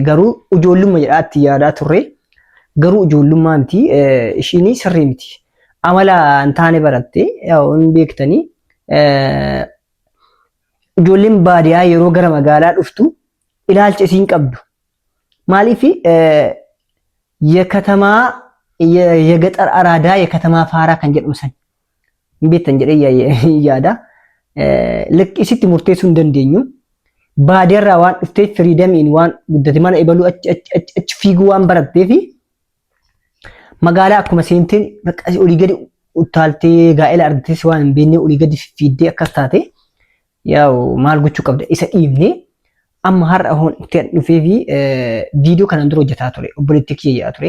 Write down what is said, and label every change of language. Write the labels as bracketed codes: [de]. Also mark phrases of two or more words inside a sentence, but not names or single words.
[om] Garuu ijoollummaa jedhaatti yaadaa turre. Garuu ijoollummaa miti ishiin sirrii miti. Amala hin taane baratte hin beektanii ijoolleen baadiyyaa yeroo gara magaalaa dhuftu ilaalcha isiin qabdu. Maaliif [am] የከተማ የገጠር አራዳ የከተማ ፋራ [om] kan jedhamu san beektan jedhee yaada. Liq isitti murteessuu hin dandeenyu. Baadiyyaarraa waan dhufteef firiidamiin waan guddate mana ebaluu achi fiiguu waan baratteef magaalaa akkuma seenteen olii gadi utaaltee gaa'ela argates waan hin beekne olii gadi fiiddee akkas taate yaa'u maal gochuu qabda isa dhiibnee amma har'a hoon itti dhufee fi viidiyoo kanaan dura hojjetaa ture obboleettii kiyyaa ture.